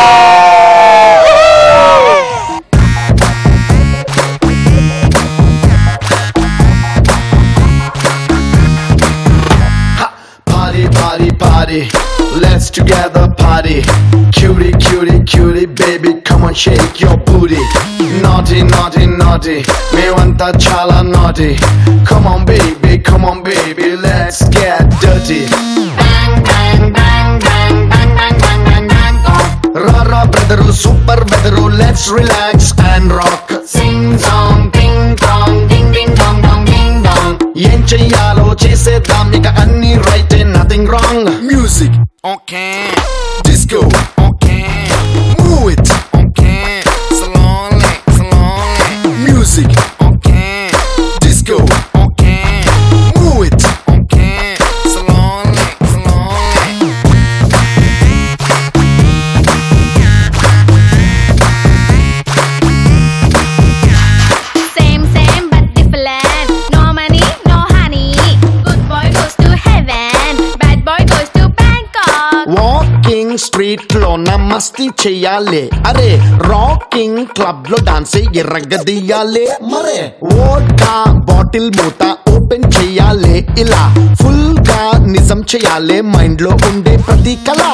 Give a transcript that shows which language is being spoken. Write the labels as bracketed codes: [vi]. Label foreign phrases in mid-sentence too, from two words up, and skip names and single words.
[en] Party, party, party. Let's together party. Cutie, cutie, cutie, baby, come on, shake your booty. Naughty, naughty, naughty. [te] Mevanta chala naughty. [en] Come on, baby, let's get dirty. Bang, bang, bang, bang, bang, bang, bang, bang, bang, bang. Rara, brother, super weather, let's relax and rock. Sing song, ding dong, ding ding dong dong ding dong. [te] ఏం చెయ్యాలో చేసేద్దాం ఇక [en] all right nothing wrong music okay disco okay move it okay slowly music okay disco okay move it okay slowly Same, same, but different. No money, no honey. Good boy goes to heaven. Bad boy goes to Bangkok. walking street [te] లో మస్తీ చెయ్యాలి అరే [en] rocking club [te] లో డాన్స్ ఎర్రగదీయాలి మరే [en] vodka bottle [te] మూత ఓపెన్ చెయ్యాలి ఇలా ఫుల్ గా నిజం చెయ్యాలి మైండ్ లో ఉండే ప్రతి